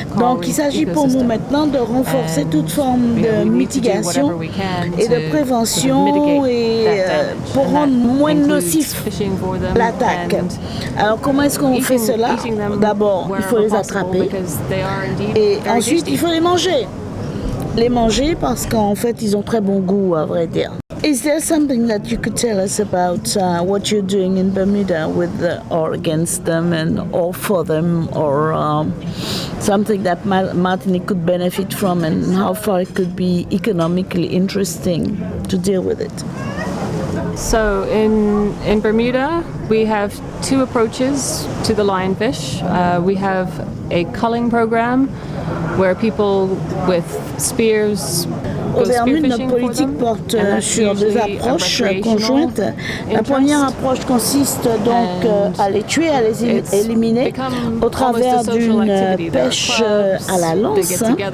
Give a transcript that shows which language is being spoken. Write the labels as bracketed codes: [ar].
[fr] Donc il s'agit pour nous maintenant de renforcer toute forme de mitigation et de prévention et pour rendre moins nocif l'attaque. Alors comment est-ce qu'on fait cela? D'abord, il faut les attraper et ensuite il faut les manger. Les manger parce qu'en fait ils ont très bon goût, à vrai dire. [en] Is there something that you could tell us about what you're doing in Bermuda with or against them or for them or something that Martinique could benefit from and how far it could be economically interesting to deal with it? So in Bermuda, we have two approaches to the lionfish. We have a culling program where people with spears [fr] Au Bermudes, notre politique porte sur deux approches conjointes. La première approche consiste donc à les tuer, à les éliminer au travers d'une pêche à la lance.